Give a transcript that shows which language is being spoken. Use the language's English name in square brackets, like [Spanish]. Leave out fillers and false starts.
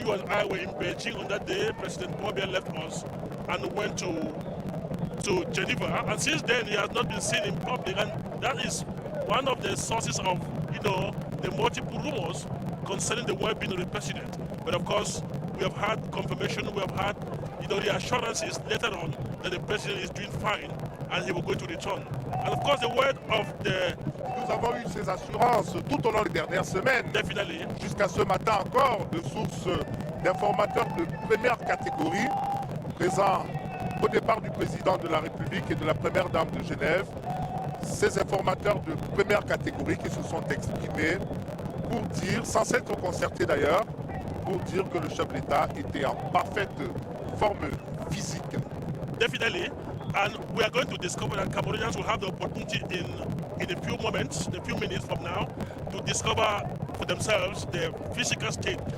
[English] You and I were in Beijing on that day. President Paul Biya left us and went to Geneva, and since then he has not been seen in public, and that is one of the sources of, the multiple rumors concerning the well-being of the president. But of course, we have had confirmation, we have had, the assurances later on that the president is doing fine and he will going to return. And of course, the word of the... [French] Nous avons eu ces assurances tout au long des dernières semaines. [English] Definitely. [French] Jusqu'à ce matin encore, de sources d'informateurs de première catégorie présents au départ du président de la République et de la première dame de Genève. Ces informateurs de première catégorie qui se sont exprimés pour dire, sans s'être concertés d'ailleurs, pour dire que le chef de l'État était en parfaite forme physique. [English] Definitely. And we are going to discover that Cameroonians will have the opportunity in a few moments, a few minutes from now, to discover for themselves their physical state.